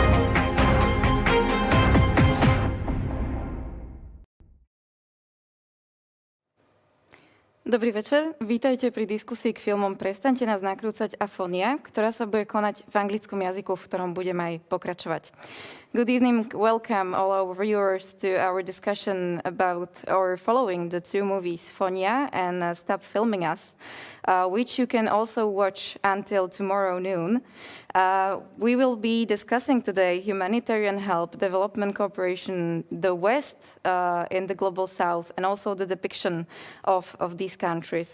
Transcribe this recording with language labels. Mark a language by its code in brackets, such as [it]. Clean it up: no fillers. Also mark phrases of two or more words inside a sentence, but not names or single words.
[sk] Dobrý večer, vítajte pri diskusii k filmom Prestaňte nás nakrúcať a Fonia, ktorá sa bude konať v anglickom jazyku, v ktorom budem aj pokračovať. [en] Good evening, welcome all our viewers to our discussion about or following the two movies Fonia and Stop Filming Us, which you can also watch until tomorrow noon. We will be discussing today humanitarian help, development cooperation, the West in the global South, and also the depiction of these countries.